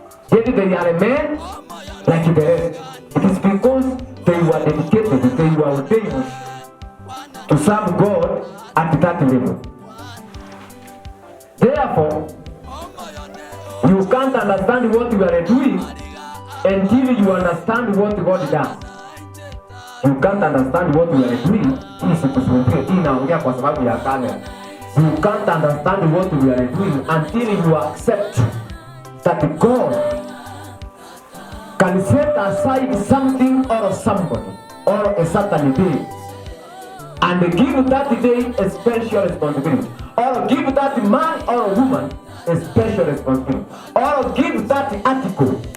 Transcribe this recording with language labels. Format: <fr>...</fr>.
<en>Yet they are a man like the rest. It is because they were dedicated, they were ordained to serve God at that level. Therefore, you can't understand what you are doing until you understand what God does. You can't understand what you are doing.</en> <sw>Inaongea kwa sababu ya kamera.</sw> <en>You can't understand what you are doing until you accept that God can set aside something or somebody or a certain day and give that day a special responsibility, or give that man or woman a special responsibility, or give that article.</en>